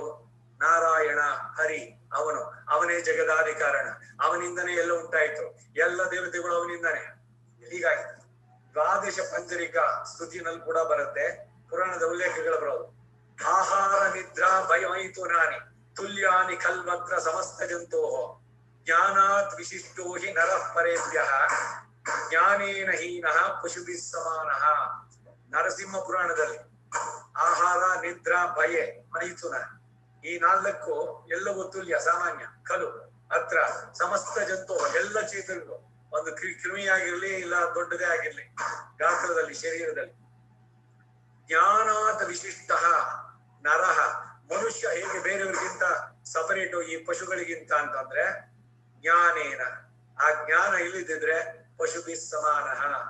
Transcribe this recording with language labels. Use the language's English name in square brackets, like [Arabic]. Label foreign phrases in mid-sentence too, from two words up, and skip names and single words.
[Kannada] ನಾರಾಯಣ ಹರಿ, ಅವನೇ ಜಗದಾದಿ ಕಾರಣ, ಅವನಿಂದನೇ ಎಲ್ಲ ಉಂಟಾಯ್ತು, ಎಲ್ಲ ದೇವತೆಗಳು ಅವನಿಂದನೇ. ಹೀಗಾಗಿ ದ್ವಾದಶ ಪಂಚರಿಕಾ ಸ್ತುತಿನಲ್ಲಿ ಕೂಡ ಬರುತ್ತೆ, ಪುರಾಣದ ಉಲ್ಲೇಖಗಳು ಬರೋದು. [Sanskrit] ಆಹಾರ ನಿದ್ರಾ ಭಯಮೈತು ನಾನಿ ತುಲ್ಯಾನಿ ಕಲ್ವತ್ರ ಸಮಸ್ತ ಜಂತೋ ಜ್ಞಾನಾತ್ ವಿಶಿಷ್ಟೋ ಹಿ ನರಃ ಪರೇಭ್ಯಃ ಜ್ಞಾನೇನ ಹೀನಃ ಪಶುಭಿಃ ಸಮಾನಃ. [Kannada] ನರಸಿಂಹ ಪುರಾಣದಲ್ಲಿ ಆಹಾರ, ನಿದ್ರಾ, ಭಯೆ, ಮೈಥುನ ಈ ನಾಲ್ಕು ಎಲ್ಲವೂ ತುಲ್ಯ ಸಾಮಾನ್ಯ [Sanskrit] ಖಲು ಅತ್ರ ಸಮಸ್ತ ಜಂತು [Kannada] ಎಲ್ಲ ಚೇತನಗಳು ಒಂದು ಕ್ರಿಮಿಯಾಗಿರ್ಲಿ ಇಲ್ಲ ದೊಡ್ಡದೇ ಆಗಿರ್ಲಿ ಗಾತ್ರದಲ್ಲಿ ಶರೀರದಲ್ಲಿ. [Sanskrit] ಜ್ಞಾನಾತ್ ವಿಶಿಷ್ಟ ನರಃ [Kannada] ಮನುಷ್ಯ ಹೇಗೆ ಬೇರೆಯವರಿಗಿಂತ ಸಪರೇಟು ಈ ಪಶುಗಳಿಗಿಂತ ಅಂತಂದ್ರೆ ಜ್ಞಾನೇನ ಆ ಜ್ಞಾನ ಇಲ್ಲದಿದ್ರೆ [Sanskrit] ಪಶುಭಿಃ ಸಮಾನಃ.